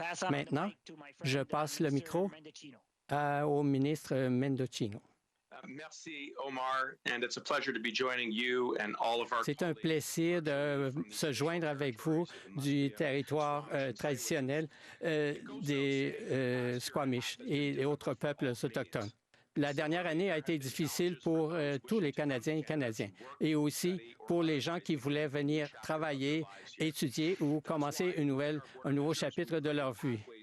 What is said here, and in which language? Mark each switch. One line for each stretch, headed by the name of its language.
French: Maintenant, je passe le micro au ministre Mendocino.
English: Merci, Omar, and it's a pleasure to be joining you and all of our.
French: C'est un plaisir de se joindre avec vous du territoire traditionnel des Squamish et autres peuples autochtones. La dernière année a été difficile pour tous les Canadiens et Canadiennes et aussi pour les gens qui voulaient venir travailler, étudier ou commencer un nouveau chapitre de leur vie.